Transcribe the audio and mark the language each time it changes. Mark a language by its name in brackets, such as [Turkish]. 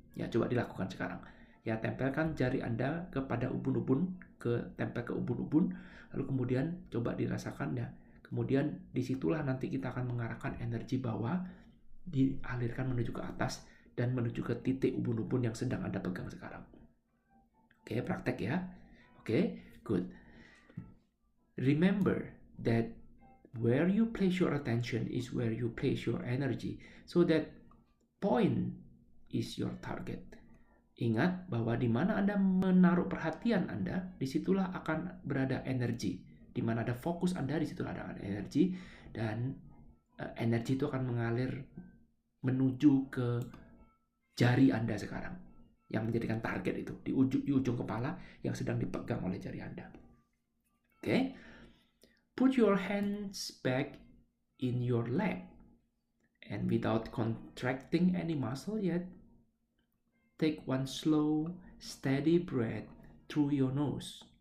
[Indonesian] Ya, coba dilakukan sekarang. Ya, tempelkan jari Anda kepada ubun-ubun, tempel ke ubun-ubun, lalu kemudian coba dirasakan, ya. Kemudian disitulah nanti kita akan mengarahkan energi bawah, dialirkan menuju ke atas dan menuju ke titik ubun-ubun yang sedang Anda pegang sekarang. Oke, praktek ya. Oke, good. [English] Remember that where you place your attention is where you place your energy, so that point is your target. [Indonesian] Ingat bahwa di mana Anda menaruh perhatian Anda, disitulah akan berada energi. Di mana ada fokus Anda, disitulah ada energi, dan energi itu akan mengalir menuju ke jari Anda sekarang. yang menjadikan target itu di ujung kepala yang sedang dipegang oleh jari Anda. Oke. [English] Put your hands back in your lap and without contracting any muscle yet, take one slow, steady breath through your nose.